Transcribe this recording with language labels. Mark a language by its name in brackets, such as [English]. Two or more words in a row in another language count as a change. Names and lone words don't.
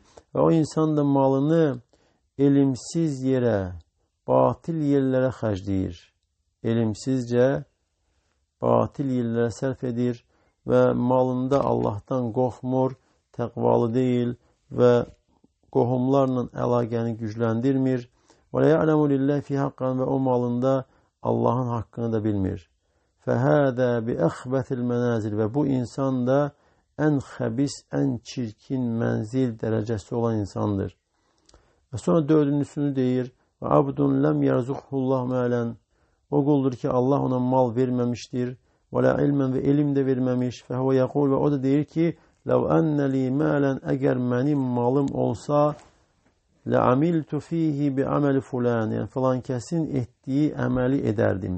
[Azerbaijani] Və o insan da malını elmsiz yerə, batil yerlərə xərcləyir. Elmsizcə batil yerlərə sərf edir və malında Allahdan qorxmur, təqvalı deyil və qohumlarla əlaqəni gücləndirmir. [Arabic] ولا يعلم لله فيه حقا, [Azerbaijani] və o malında Allahın haqqını da bilmir. [Arabic] فهذا بأخبث المنازل, [Azerbaijani] və bu insan da ən xəbis, ən çirkin mənzil dərəcəsi olan insandır. Və sonra dördüncüsünü deyir, və [Arabic] عبد لم يرزقه الله مالا, [Azerbaijani] o quldur ki, Allah ona mal verməmişdir, [Arabic] ولا علما, [Azerbaijani] və elm də verməmiş, [Arabic] فهو يقول, [Azerbaijani] və o da deyir ki, [Arabic] لو أن لي مالا, [Azerbaijani] əgər mənim malım olsa, [Arabic] لعملت فيه بعمل فلان, [Azerbaijani] yəni filan kəsin etdiyi əməli edərdim.